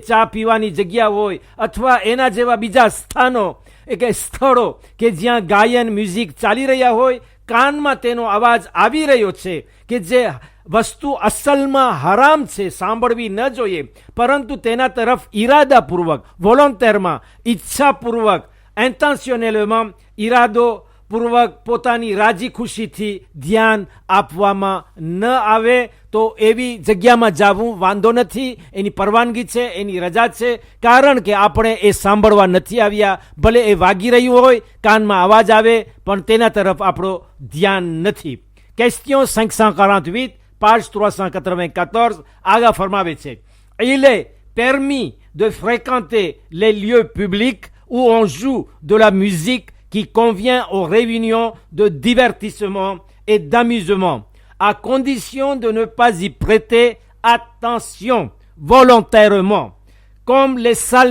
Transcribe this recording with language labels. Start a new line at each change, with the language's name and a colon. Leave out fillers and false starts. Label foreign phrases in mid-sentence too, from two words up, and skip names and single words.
Gujarati: ચા પીવાની જગ્યા હોય, અથવા એના જેવા બીજા સ્થાનો કે સ્થળો કે જ્યાં ગાયન, મ્યુઝિક ચાલી રહ્યા હોય, કાનમાં તેનો અવાજ આવી રહ્યો છે કે જે વસ્તુ અસલમાં હરામ છે, સાંભળવી ન જોઈએ, પરંતુ તેના તરફ ઇરાદાપૂર્વક, વોલન્ટેરમાં, ઈચ્છાપૂર્વક, ઇન્ટેન્શનલેમાં, ઇરાદોપૂર્વક પોતાની રાજી ખુશીથી ધ્યાન આપવામાં ન આવે તો એવી જગ્યામાં જવું વાંધો નથી. એની પરવાનગી છે, એની રજા છે, કારણ કે આપણે એ સાંભળવા નથી આવ્યા. ભલે એ વાગી રહ્યું હોય, કાનમાં અવાજ આવે, પણ તેના તરફ આપણો ધ્યાન નથી. Question 548 page 394 આગા ફરમાવે છે.
French: Il est permis de fréquenter les lieux publics où on joue de la musique qui convient aux réunions de divertissement et d'amusement, à condition de ne pas y prêter attention volontairement, comme les salles